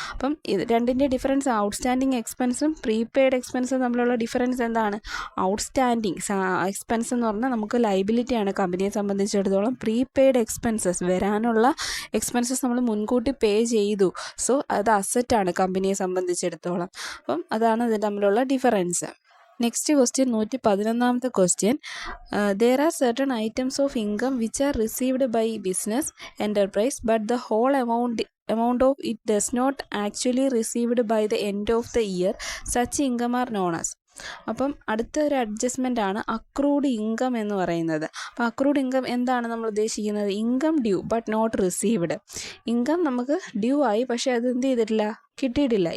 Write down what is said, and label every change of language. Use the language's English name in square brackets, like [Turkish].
[Malayalam] അപ്പം ഇത് രണ്ടിൻ്റെ ഡിഫറൻസ്, ഔട്ട്സ്റ്റാൻഡിങ് എക്സ്പെൻസും പ്രീപെയ്ഡ് എക്സ്പെൻസും തമ്മിലുള്ള ഡിഫറൻസ് എന്താണ്? ഔട്ട്സ്റ്റാൻഡിങ് എക്സ്പെൻസ് എന്ന് പറഞ്ഞാൽ നമുക്ക് ലൈബിലിറ്റിയാണ് കമ്പനിയെ സംബന്ധിച്ചിടത്തോളം. പ്രീപെയ്ഡ് എക്സ്പെൻസസ് വരാനുള്ള എക്സ്പെൻസസ് നമ്മൾ മുൻകൂട്ടി പേ ചെയ്തു. സോ അത് അസറ്റാണ് കമ്പനിയെ സംബന്ധിച്ചിടത്തോളം. അപ്പം അതാണ് ഇത് തമ്മിലുള്ള difference. [English] Next question 111ാമത്തെ question, there are certain items of income which are received by business enterprise but the whole amount of it does not actually received by the end of the year. Such income are known as. [Malayalam] അപ്പം അടുത്ത ഒരു adjustment ആണ് accrued income എന്ന് പറയുന്നത്. അപ്പോൾ accrued income എന്താണ് നമ്മൾ ഉദ്ദേശിക്കുന്നത്? [English] Income due but not received. [Malayalam] Income നമുക്ക് ഡ്യൂ ആയി, പക്ഷേ അത് എന്ത് ചെയ്തിട്ടില്ല, കിട്ടിയിട്ടില്ല.